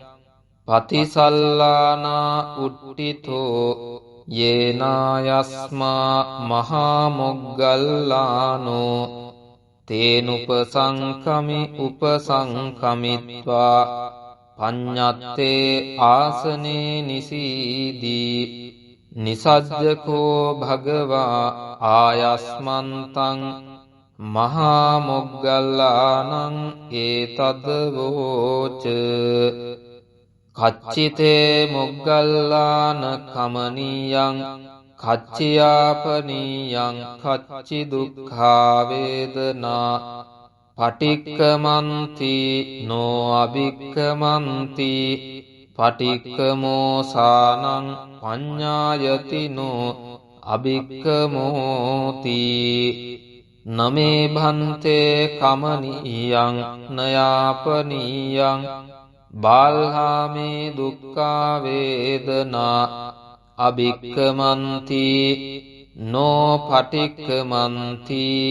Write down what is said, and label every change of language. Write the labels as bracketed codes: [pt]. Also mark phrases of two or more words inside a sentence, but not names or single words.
[pi] පතිසල්ලානා උට්ඨිතෝ යේනායස්මා මහා මොග්ගල්ලානෝ තේනුපසංකමි උපසංකමිත්වා පඤ්ඤත්තේ ආසනේ නිසීදී නිසජ්ජකෝ භගවා ආයස්මන්තං මහා මොග්ගල්ලානං ඒතද වෝච කච්චිතේ මොග්ගල්ලාන කමනීයං කච්චියාපනීයං කච්චි දුක්ඛා වේදනා පටික්කමන්ති නෝ අභික්කමන්ති පටික්කමෝසානං පඤ්ඤායතිනෝ අභික්කමෝති නමේ භන්තේ කමනීයං නයාපනීයං බාල්හාමේ දුක්ඛා වේදනා අභික්කමන්ති නෝ පටික්කමන්ති